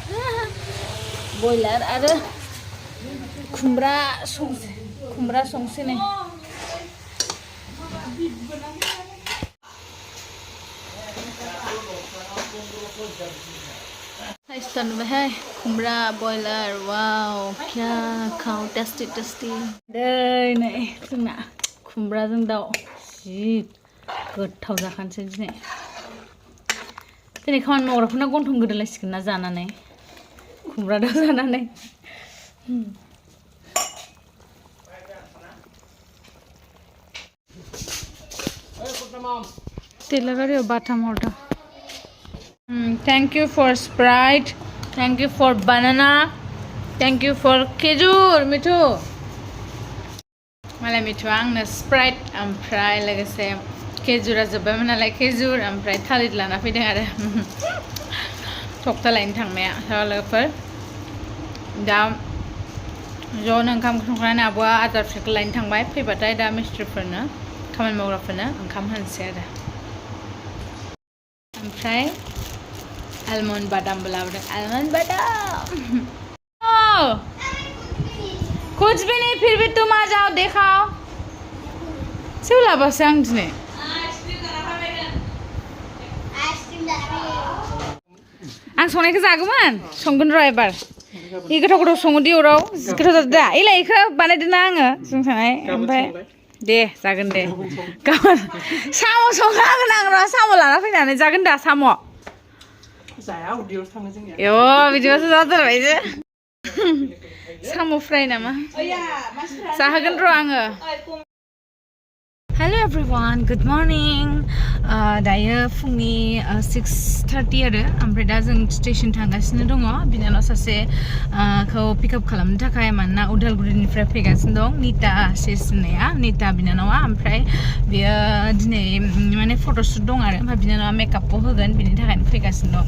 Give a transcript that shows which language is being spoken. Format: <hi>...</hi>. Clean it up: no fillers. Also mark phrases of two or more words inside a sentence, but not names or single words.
<brx>बयलार आरो खुमब्रा संसै नै Nice नुबायहाय खुमब्रा बयलार वाव क्या खाओ टेस्टी दै नै जोंना खुमब्राजों दाउ जि गोथाव जाखानोसै दिनै खामानि मावग्राफोरना गन्थं गोदोलायसिगोन ना जानानै खुमब्रा दाउ जानानै टेलारारियाव बाथाम हरदों</brx> <en>Thank you for Sprite. Thank you for banana. Thank you for khejur, Mithu.</en> <brx>Malay Mithu आंनो Sprite ओमफ्राय लोगोसे khejura जोब्बायमोन नालाय khejur ओमफ्राय थालिर लाना फैदों आरो थक्था लायनो थांनाया लोगोफोर दा ज'नो ओंखाम संखांनानै आब'आ आदार फिसाखौ लायनो थांबाय फैबाथाय दा मिस्ट्रिफोरनो खामानि मावग्राफोरनो ओंखाम होनोसै आरो ओमफ्राय almond badam लाबोदों almond badam</brx> <hi>कुछ भी नहीं फिर भी तुम आ जाओ</hi> <brx>देखाओ सोलाबासो आं दिनै आं संनायखौ जागौमोन संगोन र' एबार इ गोथाव सङो दि अराव गोथाव जादों दा इलाय इखौ बानायदोंना आङो जों थानाय ओमफ्राय दे जागोन दे गाबोन साम' संनो हागोन आं र' साम' लाना फैनानै जागोन दा साम' जाया उदैयाव थाङो जोंनिया बिदिबासो जाथारबायसो साम' फ्राय नामा जाहोगोन र' आङो</brx> <en>Hello everyone, good morning.</en> <brx>दायो फुंनि 6:30 आरो ओमफ्राय दा जों स्टेशन थांगासिनो दङ बिनानाव सासे खौ पिकआप खालामनो थाखाय मानोना उदालगुरिनिफ्राय फैगासिनो दं निता सेस होननाया निता बिनानावा ओमफ्राय बियो दिनै माने फट'शुट दं आरो ओमफ्राय बिनानावा मेकआपखौ होगोन बिनि थाखायनो फैगासिनो दं</brx>